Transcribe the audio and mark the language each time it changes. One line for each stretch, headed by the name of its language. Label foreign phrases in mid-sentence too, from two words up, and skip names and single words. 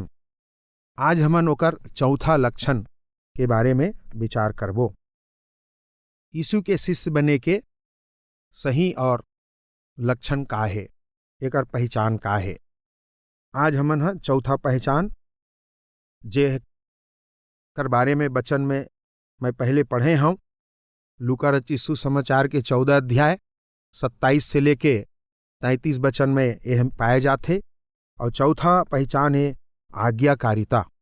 Chhattisgarhi: आज हमन ओकर चौथा लक्षण के बारे में विचार करबो। यीशु के शिष्य बने के सही और लक्षण का है, एकर पहचान का है। आज हमन ह चौथा पहचान जे कर बारे में वचन में मैं पहले पढ़े हूँ। लूका रचित सुसमाचार के 14 अध्याय 27 से लेके 33 वचन में यह पाए जाते। और चौथा पहचान है आज्ञाकारिता।